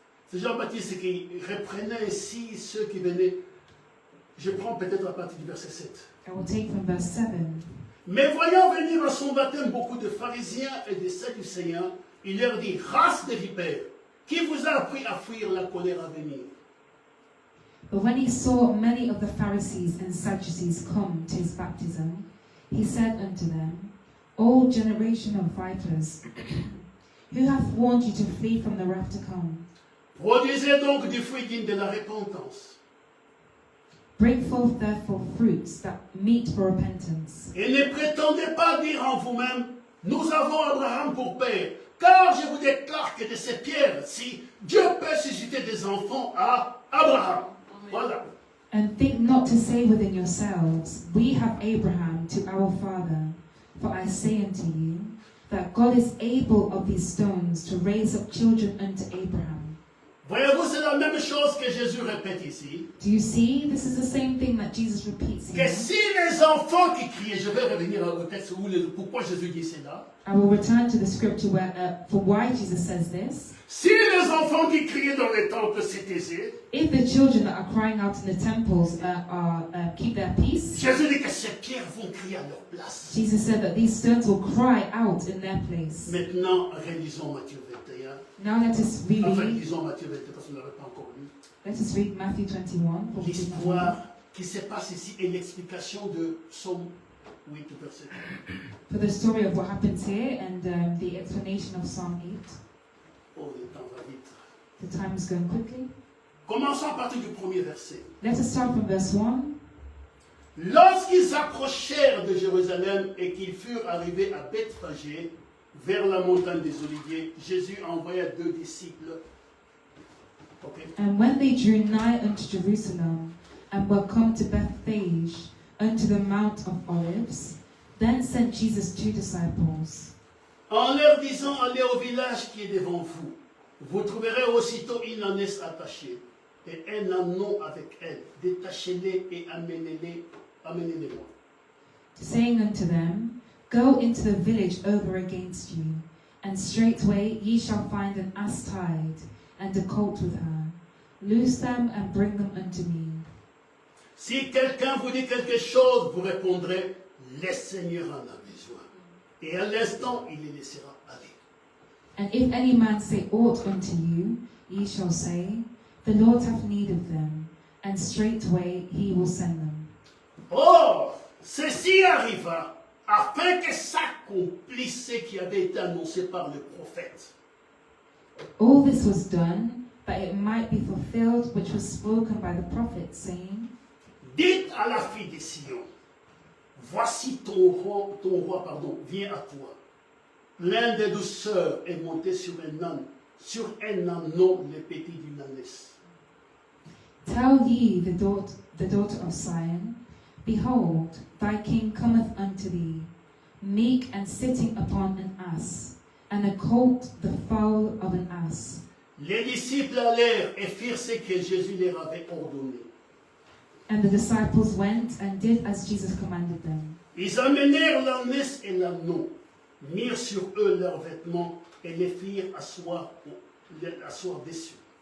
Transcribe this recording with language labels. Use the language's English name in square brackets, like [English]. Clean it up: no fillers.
[French] C'est Jean-Baptiste qui reprenait ici ceux qui venaient. Je prends peut-être à partir du verset 7. [English] I will take from verse 7. [French] Mais voyant venir à son baptême beaucoup de pharisiens et de sadducéens, il leur dit, race de vipères, qui vous a appris à fuir la colère à venir? [English] But when he saw many of the Pharisees and Sadducees come to his baptism, he said unto them, O generation of vipers, who hath warned you to flee from the wrath to come? [French] Produisez donc du fruit digne de la repentance. [English] Bring forth therefore fruits that meet for repentance. [French] Et ne prétendez pas dire en vous-même, nous avons Abraham pour père, car je vous déclare que de ces pierres-ci, Dieu peut susciter des enfants à Abraham. Voilà. [English] And think not to say within yourselves, We have Abraham to our father. For I say unto you, that God is able of these stones to raise up children unto Abraham. [French] Voyez-vous, c'est la même chose que Jésus répète ici. [English] Do you see? This is the same thing that Jesus repeats [French] Que [English] here. [French] si les enfants qui criaient, je vais revenir au texte où pourquoi Jésus dit cela. [English] I will return to the scripture where, for why Jesus says this. [French] Si les enfants qui criaient dans les temples se taisaient, [English] If the children that are crying out in the temples keep their peace, [French] Jésus dit que ces pierres vont crier à leur place. [English] Jesus said that these stones will cry out in their place. [French] Maintenant, relisons Matthieu 21. [English] Now let us [French] Enfin, [English] read. [French] lisons Matthieu 21 parce qu'on ne l'avait pas encore lu. [English] Let us read Matthew 21. [French] L'histoire qui se passe ici et l'explication de Psaume 8, verset 1. [English] For the story of what happens here and the explanation of Psalm 8. [French] Oh, le temps va vite. [English] The time is going quickly. [French] Commençons à partir du premier verset. [English] Let us start from verse 1. [French] Lorsqu'ils approchèrent de Jérusalem et qu'ils furent arrivés à Bethphagée, vers la montagne des Oliviers, Jésus envoya 2 disciples. [English] Okay. And when they drew nigh unto Jerusalem, and were come to Bethphage, unto the Mount of Olives, then sent Jesus 2 disciples, [French] En leur disant, allez au village qui est devant vous. Vous trouverez aussitôt une ânesse attachée et un ânon avec elle. Détachez-les et amenez-les-moi. [English] saying unto them, Go into the village over against you, and straightway ye shall find an ass tied, and a colt with her. Loose them and bring them unto me. [French] Si quelqu'un vous dit quelque chose, vous répondrez, le Seigneur en a besoin. Et à l'instant, il les laissera aller. [English] And if any man say aught unto you, ye shall say, The Lord hath need of them, and straightway he will send them. [French] Or, ceci arriva afin que s'accomplisse ce qui avait été annoncé par le prophète. [English] All this was done, that it might be fulfilled which was spoken by the prophet, saying, [French] Dites à la fille de Sion, voici ton roi, vient à toi. Plein de douceur est monté sur un âne, le petit d'une ânesse. [English] Tell ye the daughter of Zion, Behold, thy king cometh unto thee, meek and sitting upon an ass, and a colt the foal of an ass. [French] Les disciples allèrent et firent ce que Jésus leur avait ordonné. [English] And the disciples went and did as Jesus commanded them. [French] Ils amenèrent l'ânesse et l'ânon, mirent sur eux leurs vêtements et les firent asseoir dessus.